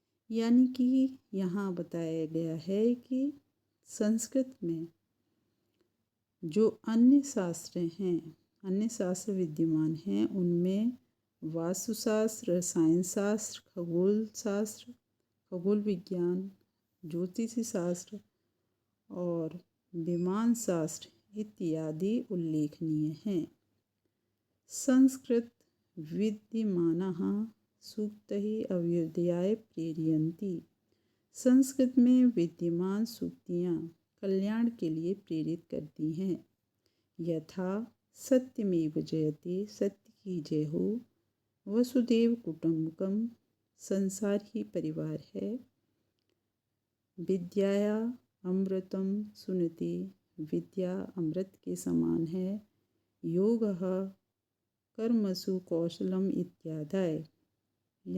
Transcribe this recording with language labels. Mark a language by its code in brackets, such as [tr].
[hi] यानी कि यहाँ बताया गया है कि संस्कृत में जो अन्य शास्त्र हैं, अन्य शास्त्र विद्यमान हैं, उनमें वास्तुशास्त्र, रसायन शास्त्र, खगोल शास्त्र, खगोल विज्ञान, ज्योतिषी शास्त्र और विमान शास्त्र इत्यादि उल्लेखनीय हैं। [sa] संस्कृत विद्यमानः सूक्तैः अभ्युदयाय प्रेरयन्ति। [hi] संस्कृत में विद्यमान सूक्तियाँ कल्याण के लिए प्रेरित करती हैं। [sa] यथा सत्यमेव जयते, [hi] सत्य की जय हो, [sa] वसुदेव कुटुम्बकम, [hi] संसार ही परिवार है, [sa] विद्याया अमृतम सुनते, [hi] विद्या अमृत के समान है, [sa] योगः कर्मसु कौशलम इत्यादि।